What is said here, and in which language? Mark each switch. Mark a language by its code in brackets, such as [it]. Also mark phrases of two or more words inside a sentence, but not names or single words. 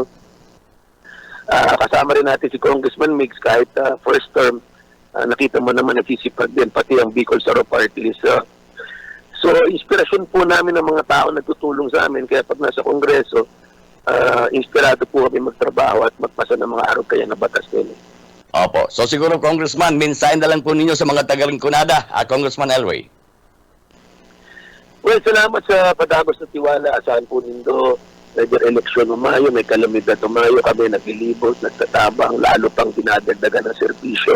[tl] Kasama rin natin si Congressman Mix kahit [en] first term. [tl] Nakita mo naman nagsisipag din pati ang Bicol Soro Party List. So, inspirasyon po namin ng mga tao nagtutulong sa amin. Kaya pag nasa Kongreso, inspirado po kami magtrabaho at magpasa ng mga araw kaya na batas din. Opo. So siguro, Congressman, mensahe na lang po ninyo sa mga taga-Rinconada, Congressman Elway. [bik] Well, salamat sa padagos na tiwala. Asahan po nindo, medyo eleksyon umayo, may kalamidad umayo, kami naglilibot, nagtatabang, lalo pang dinadagdagan ng serbisyo.